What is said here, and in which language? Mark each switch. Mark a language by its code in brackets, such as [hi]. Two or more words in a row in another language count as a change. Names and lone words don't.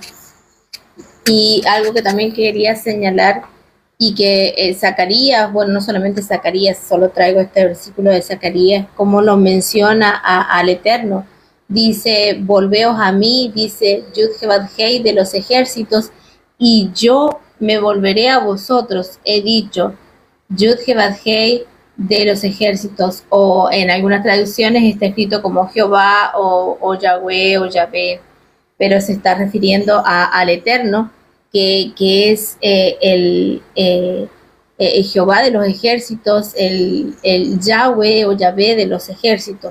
[es] Y algo que también quería señalar, y que Zacarías, bueno, no solamente Zacarías, solo traigo este versículo de Zacarías, como lo menciona al Eterno. Dice, volveos a mí, dice Yud-Heh-Vav-Hei de los ejércitos, y yo me volveré a vosotros, he dicho. Yud-Heh-Vav-Hei de los ejércitos, o en algunas traducciones está escrito como Jehová o Yahweh o Yahvé, pero se está refiriendo al Eterno, que es el Jehová de los ejércitos, el Yahweh o Yahvé de los ejércitos.